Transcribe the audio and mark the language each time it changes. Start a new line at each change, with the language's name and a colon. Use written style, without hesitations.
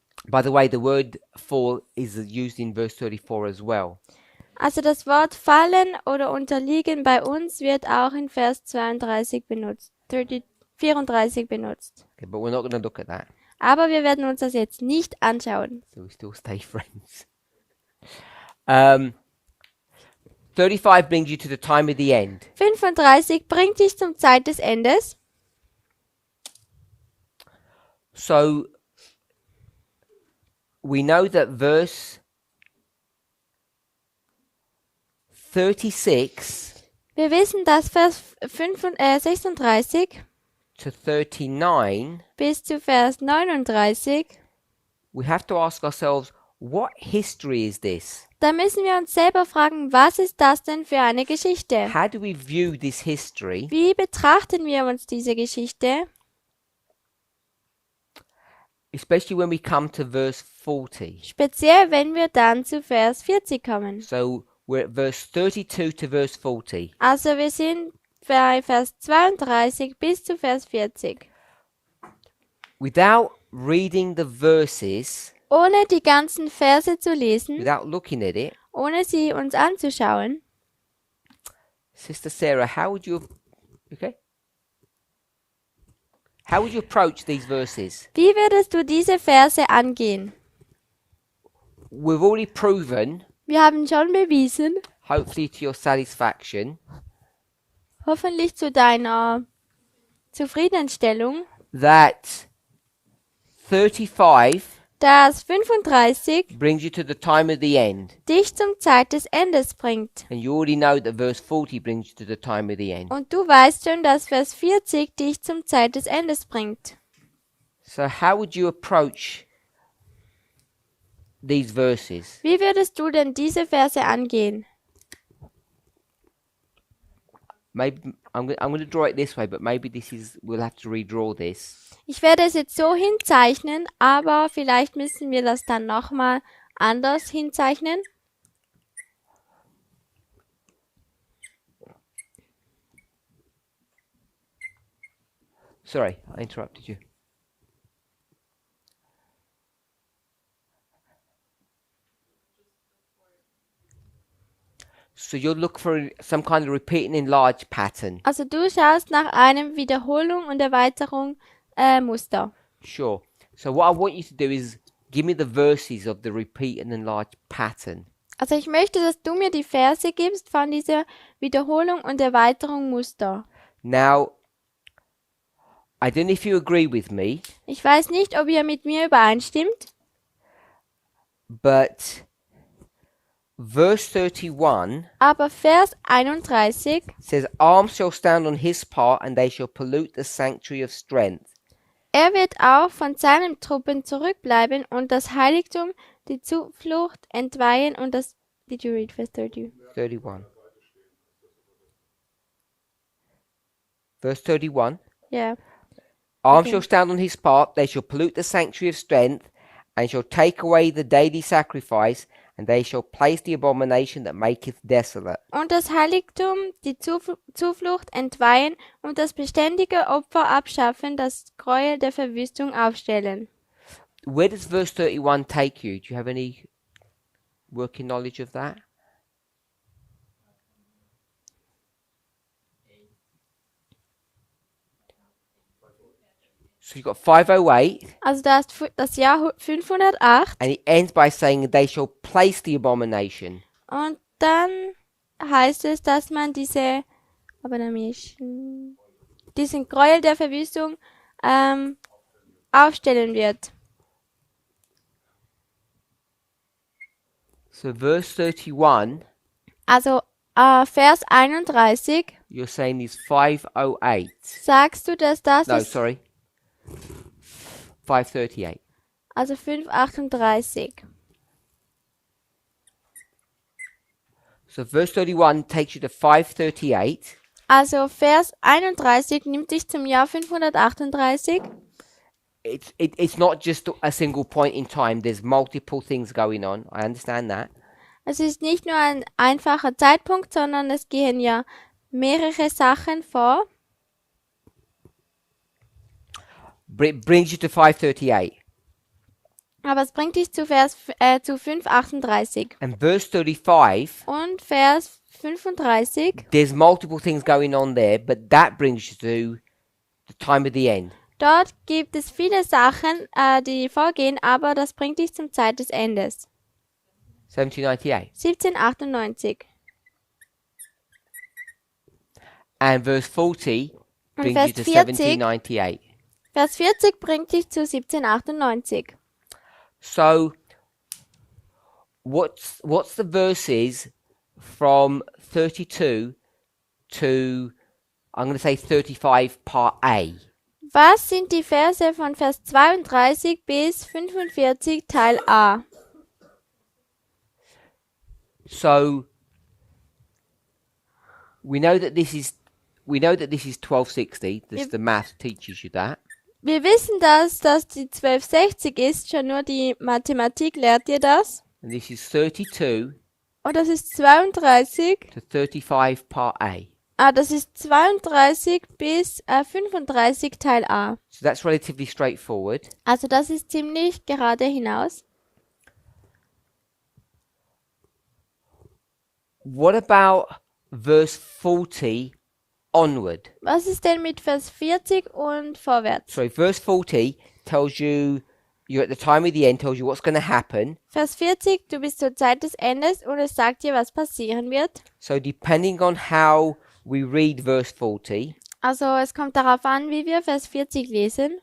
English: By the way, the word fall is used in verse 34 as well.
German: Also das Wort fallen oder unterliegen bei uns wird auch in Vers 32 benutzt, 34 benutzt.
English: Okay, but we're not going to look at that.
German: Aber wir werden uns das jetzt nicht anschauen.
English: So we still stay friends. 35 brings you to the time of the end.
German: 35 bringt dich zum Zeit des Endes.
English: So we know that verse 36
German: Wir wissen, dass Vers 36
English: to 39,
German: bis zu Vers 39,
English: we have to ask ourselves, what history is this?
German: da müssen wir uns selber fragen, was ist das denn für eine Geschichte?
English: How do we view this history?
German: Wie betrachten wir uns diese Geschichte?
English: Especially when we come to verse 40.
German: Speziell, wenn wir dann zu Vers 40 kommen.
English: So we're at verse 32 to verse 40.
German: Also wir sind bei Vers 32 bis zu Vers 40.
English: Without reading the verses,
German: Ohne die ganzen Verse zu lesen,
English: without looking at it,
German: ohne sie uns anzuschauen,
English: Sister Sarah, how would you How would you approach these verses?
German: wie würdest du diese Verse angehen?
English: We've already proven,
German: Wir haben schon bewiesen,
English: hopefully to your satisfaction,
German: hoffentlich zu deiner Zufriedenstellung,
English: that 35
German: dass 35
English: brings you to the time of the end.
German: dich zum Zeit des Endes bringt.
English: And you already know that verse 40 brings you to the time of the end.
German: Und du weißt schon, dass Vers 40 dich zum Zeit des Endes bringt.
English: So how would you approach these verses?
German: Wie würdest du denn diese Verse angehen?
English: Maybe I'm going to draw it this way, but maybe we'll have to redraw this.
German: Ich werde es jetzt so hinzeichnen, aber vielleicht müssen wir das dann nochmal anders hinzeichnen.
English: Sorry, I interrupted you. So you'll look for some kind of repeat and enlarge pattern.
German: Also du schaust nach einem Wiederholung und Erweiterung Muster.
English: Sure. So what I want you to do is give me the verses of the repeat and enlarge pattern.
German: Also ich möchte, dass du mir die Verse gibst von dieser Wiederholung und Erweiterung Muster.
English: Now, I don't know if you agree with me,
German: Ich weiß nicht, ob ihr mit mir übereinstimmt,
English: but verse 31
German: aber Vers 31
English: says, arms shall stand on his part, and they shall pollute the sanctuary of strength.
German: Er wird auch von seinen Truppen zurückbleiben und das Heiligtum, die Zuflucht entweihen und das...
English: Did you read verse 30? 31. Verse 31. Yeah. Arms Okay. shall stand on his part, they shall pollute the sanctuary of strength, and shall take away the daily sacrifice, and they shall place the abomination that maketh desolate.
German: Und das Heiligtum, die Zuflucht entweihen und das beständige Opfer abschaffen, das Gräuel der Verwüstung aufstellen.
English: Where does verse 31 take you? Do you have any working knowledge of that? So you've got 508,
German: Also da ist das Jahr 508
English: and it ends by saying they shall place the abomination.
German: und dann heißt es, dass man diese Abomination, diesen Gräuel der Verwüstung aufstellen wird.
English: So verse 31,
German: Also Vers 31
English: you're saying is 508.
German: sagst du, dass das
English: No,
German: ist,
English: sorry. 538.
German: also 538.
English: So verse 31 takes you to 538.
German: Also Vers 31 nimmt dich zum Jahr 538.
English: It's not just a single point in time. There's multiple things going on. I understand that.
German: Es ist nicht nur ein einfacher Zeitpunkt, sondern es gehen ja mehrere Sachen vor.
English: Brings you to 5:38.
German: Aber es bringt dich zu 5,38.
English: And verse 35,
German: Und Vers 35,
English: there's multiple things going on there, but that brings you to the time of the end.
German: dort gibt es viele Sachen, die vorgehen, aber das bringt dich zum Zeit des Endes.
English: 1798.
German: 1798.
English: And verse 40
German: Und
English: brings
German: Vers
English: you to
German: 40,
English: 1798.
German: Vers 40 bringt dich zu 1798.
English: So, what's the verses from 32 to, I'm going to say 35 part A?
German: Was sind die Verse von Vers 32 bis 45 Teil A?
English: So, we know that this is 1260. The math teaches you that.
German: Wir wissen, dass das die 1260 ist, schon nur die Mathematik lehrt dir das.
English: And this is 32
German: Und das ist 32.
English: to 35 part A.
German: Das ist 32 bis 35 Teil A.
English: So that's relatively straightforward.
German: Also das ist ziemlich gerade hinaus.
English: What about verse 40 onward?
German: Was ist denn mit Vers 40 und vorwärts?
English: So verse 40 tells you you're at the time of the end, tells you what's going to happen.
German: Vers 40, du bist zur Zeit des Endes und es sagt dir, was passieren wird.
English: So depending on how we read verse 40,
German: Also es kommt darauf an, wie wir Vers 40 lesen.